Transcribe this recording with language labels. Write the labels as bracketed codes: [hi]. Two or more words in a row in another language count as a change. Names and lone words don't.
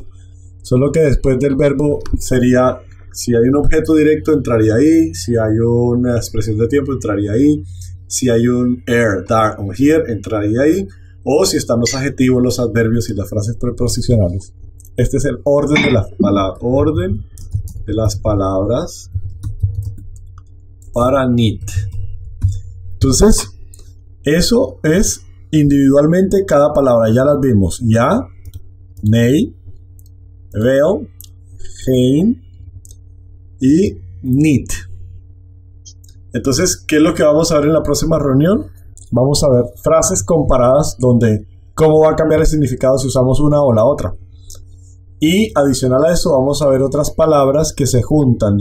[es] Solo que después del verbo sería, si hay un objeto directo entraría ahí, si hay una expresión de tiempo entraría ahí, si hay un air, dar o here entraría ahí, o si están los adjetivos, los adverbios y las frases preposicionales. Este es el orden de las palabras para need. Entonces, eso es individualmente cada palabra. Ya las vimos. Ya, [nl] nei, wel, geen [es] y need. Entonces, ¿qué es lo que vamos a ver en la próxima reunión? Vamos a ver frases comparadas donde cómo va a cambiar el significado si usamos una o la otra. Y adicional a eso vamos a ver otras palabras que se juntan.